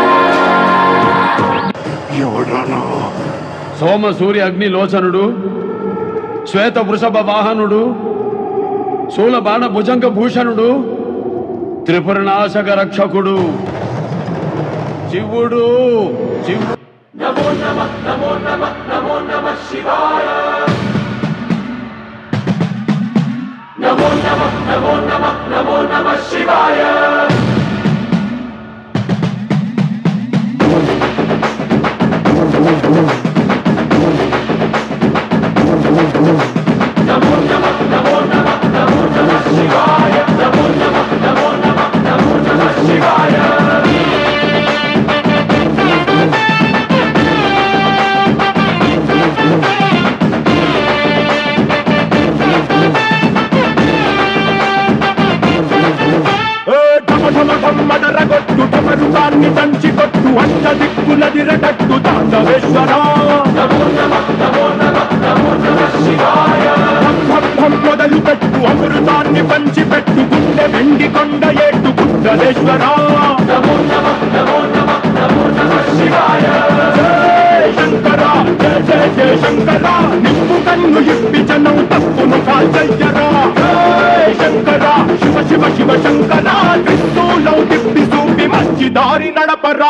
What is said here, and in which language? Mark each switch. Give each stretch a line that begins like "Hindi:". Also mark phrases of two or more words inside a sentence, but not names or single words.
Telugu: సోమ సూర్య అగ్ని లోచనుడు శ్వేత వృషభ వాహనుడు శూల బాణ భుజంగ భూషణుడు త్రిపురనాశక రక్షకుడు శివుడు శివుడు.
Sanskrit: नमो नमः नमो नमः नमो नमः शिवाय नमो नमः नमो नमः नमो नमः शिवाय नमो नमः नमो नमः नमो नमः शिवाय नमो नमः नमो नमः नमो नमः शिवाय
Telugu: మదరగొట్టు టమరుకాన్ని దంచి కొట్టు అంత దిక్కులదిరగట్టు తాండవేశ్వర
Sanskrit: नमो नमः नमो नमः नमो नमः शिवाय
Telugu: మొదలు పెట్టు అమృతాన్ని పంచి పెట్టు గుండె వెండి కొండ ఏట్టు గుండలేశ్వర
Sanskrit: नमो नमः नमो नमः नमो नमः शिवाय
Telugu: జయ శంకర జయ జయ జయ శంకర నిప్పు కన్ను ఇప్పి జనం తప్పును కాల్చయ్యరా జయ శంకర శివ శివ శివ శంకర క్రిస్తూలం తిప్పి చూపి మంచి దారి నడపరా